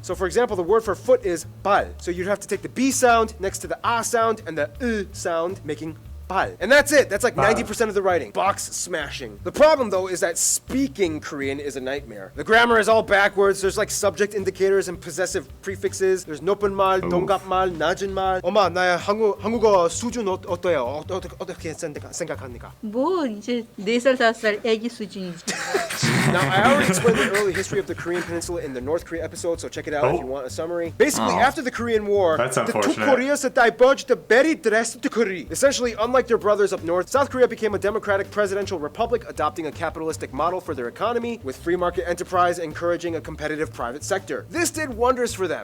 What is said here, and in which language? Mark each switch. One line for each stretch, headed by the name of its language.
English: So for example, the word for foot is bal. So you'd have to take the B sound next to the a sound and the sound, making bal. And that's it. That's like 90% of the writing. Box smashing. The problem though is that speaking Korean is a nightmare. The grammar is all backwards. There's like subject indicators and possessive prefixes. There's
Korean: 높은 말, 동갑말, 낮은 말. 엄마, 나의 한국어 수준 어때요? 어떻게 생각합니까? 뭐 이제 4살 5살 애기 수준이지.
English: Now, I already explained the early history of the Korean Peninsula in the North Korea episode, so check it out if you want a summary. Basically, after the Korean War, That's the two unfortunate. Koreas diverged very drastically. Essentially, unlike their brothers up north, South Korea became a democratic presidential republic, adopting a capitalistic model for their economy, with free market enterprise encouraging a competitive private sector. This did wonders for them.